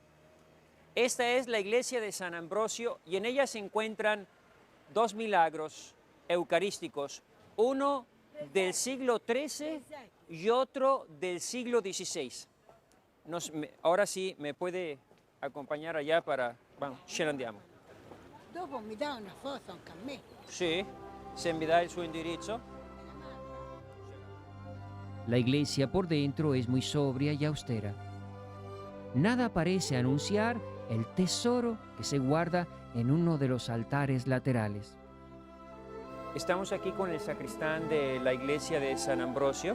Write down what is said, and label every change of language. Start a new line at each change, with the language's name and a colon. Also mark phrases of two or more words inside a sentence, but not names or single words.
Spanish: Esta es la iglesia de San Ambrosio y en ella se encuentran dos milagros eucarísticos, uno del siglo XIII y otro del siglo XVI. Ahora sí, ¿me puede acompañar allá para... Vamos,
Italian: ce ne andiamo. Dopo mi dà una foto anche a me.
Spanish: Sí, se me da
Italian: el suo indirizzo.
Spanish: La iglesia por dentro es muy sobria y austera. Nada parece anunciar el tesoro que se guarda en uno de los altares laterales. Estamos aquí con el sacristán de la iglesia de San Ambrosio.